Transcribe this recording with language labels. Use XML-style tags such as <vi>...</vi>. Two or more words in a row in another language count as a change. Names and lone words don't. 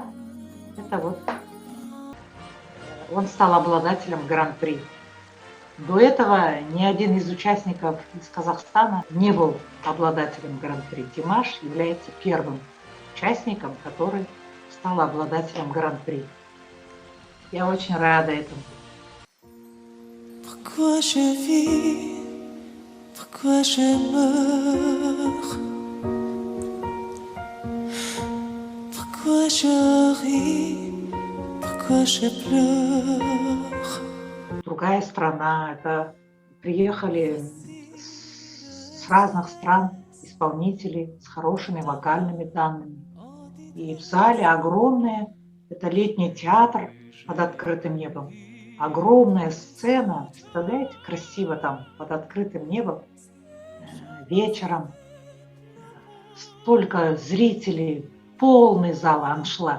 <ru>Это вот он стал обладателем гран-при. До этого ни один из участников из Казахстана не был обладателем гран-при. Димаш является первым участником, который стал обладателем гран-при. Я очень рада этому.</ru> <fr>Pourquoi je vis, pourquoi je meurs, pourquoi je ris, pourquoi je pleure.</fr> <ru>Другая страна, это приехали с разных стран исполнители с хорошими вокальными данными. И в зале огромное, это летний театр под открытым небом. Огромная сцена, представляете, красиво там под открытым небом, вечером, столько зрителей, полный зал, аншлаг.</ru>